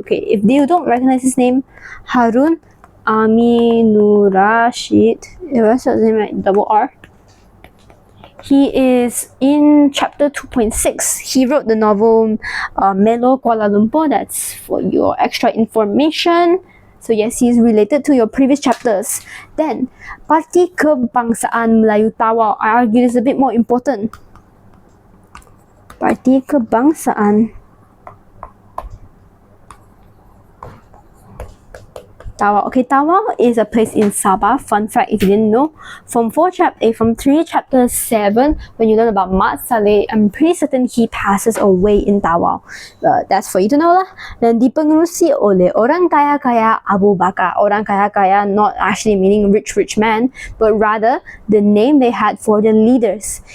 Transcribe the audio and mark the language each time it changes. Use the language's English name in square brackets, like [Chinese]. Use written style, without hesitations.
[English] Okay, if you don't recognize his name, Harun Aminur Rashid, what's his name, right? Double R. He is in chapter 2.6. He wrote the novel Melo Kuala Lumpur. That's for your extra information. So yes, he is related to your previous chapters. Then, Parti Kebangsaan Melayu Tawau. I argue this is a bit more important. Parti Kebangsaan Tawau. Okay, Tawau is a place in Sabah. Fun fact, if you didn't know, from 3 chapter 7, when you learn about Mat Saleh, I'm pretty certain he passes away in Tawau. That's for you to know lah. [Malay] Dan dipengerusi oleh orang kaya-kaya Abu Bakar. [English] Orang kaya-kaya not actually meaning rich man, but rather the name they had for the leaders.